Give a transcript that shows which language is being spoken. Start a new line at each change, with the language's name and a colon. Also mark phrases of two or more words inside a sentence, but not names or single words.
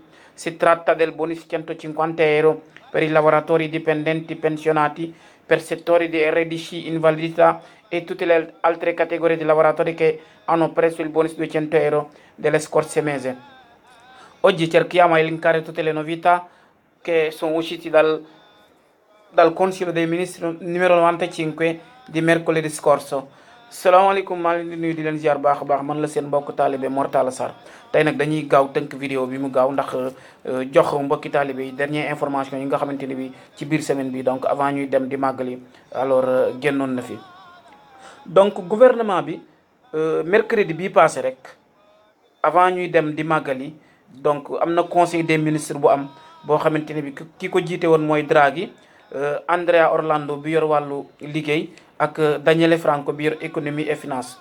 Italian: Si tratta del bonus 150 euro per i lavoratori dipendenti pensionati per settori di RDC, invalidità e tutte le altre categorie di lavoratori che hanno preso il bonus 200 euro delle scorse mese. Oggi cerchiamo di elencare tutte le novità che sono uscite dal Consiglio dei Ministri numero 95 di mercoledì scorso.
Wolof: salaamaaleykum, maa ngi leen di nuyu di leen ziar baax a baax, man la seen mbokk taalibe Mor Talla Sarr. tey nag dañuy gaaw tënk vidéo bi mu gaaw ndax jox mbokki taalibe yi
French: dernière information
Wolof: yi nga xamante ne bi ci biir semaine bi,
French: donc avant
Wolof: ñuy dem di màggali alors génnoon na fi.
French: donc gouvernement
Wolof: bi mercredi bii passé rek avant ñuy dem di màggali, donc am na
French: conseil des ministres
Wolof: bu am boo xamante ne bi ki ko jiite woon mooy Draghi, Andrea Orlando bi yor wàllu liggéey ak Daniele Franco bi yor
French: économie et finance.